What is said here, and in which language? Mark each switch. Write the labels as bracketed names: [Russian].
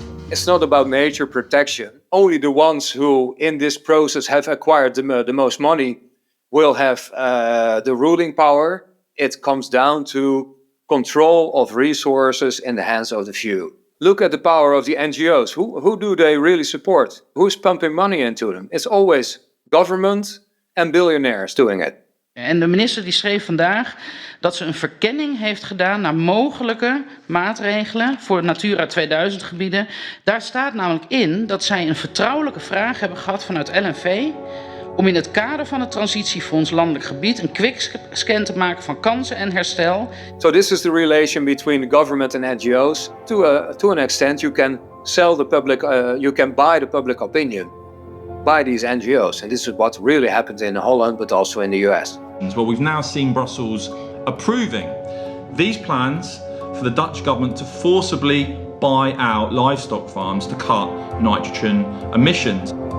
[English] It's not about nature protection. Only the ones who in this process have acquired the most money will have the ruling power. It comes down to control of resources in the hands of the few. Look at the power of the NGO's. Who do they really support? Who's pumping money into them? It's always government and billionaires doing it. [Dutch] En de minister die schreef vandaag dat ze een verkenning heeft gedaan naar mogelijke maatregelen voor Natura 2000 gebieden. Daar staat namelijk in dat zij een vertrouwelijke vraag hebben gehad vanuit LNV om in het kader van het transitiefonds landelijk gebied een quickscan te maken van kansen en herstel. [English] So this is the relation between the government and NGO's. To an extent you can sell the public, you can buy the public opinion by these NGO's. And this is what really happened in Holland, but also in the US. Well, we've now seen Brussels approving these plans for the Dutch government to forcibly buy out livestock farms to cut nitrogen emissions.